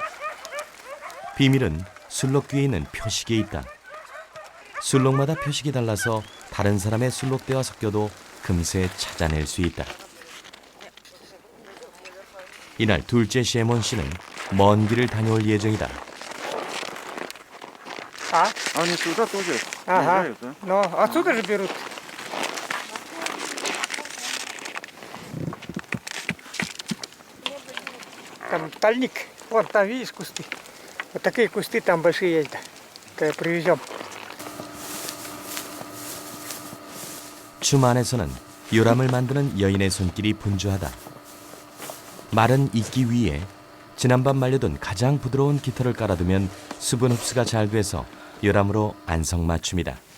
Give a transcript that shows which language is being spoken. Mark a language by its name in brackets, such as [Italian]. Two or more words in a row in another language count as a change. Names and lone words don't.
[Korean] 비밀은 술록 뒤에 있는 표식에 있다. 술록마다 표식이 달라서 다른 사람의 술록대와 섞여도 금세 찾아낼 수 있다. 이날 둘째 셰몬 씨는 먼 길을 다녀올 예정이다. [Russian] Они сюда тоже Ага. приезжают, да? Но отсюда же берут. Там тальник. Вон там, видишь, кусты. Вот такие кусты там большие есть. Да. Привезем. [Korean] 춤 안에서는 요람을 만드는 여인의 손길이 분주하다. 말은 익기 위해 지난밤 말려둔 가장 부드러운 깃털을 깔아두면 수분 흡수가 잘 돼서 요람으로 안성맞춤이다.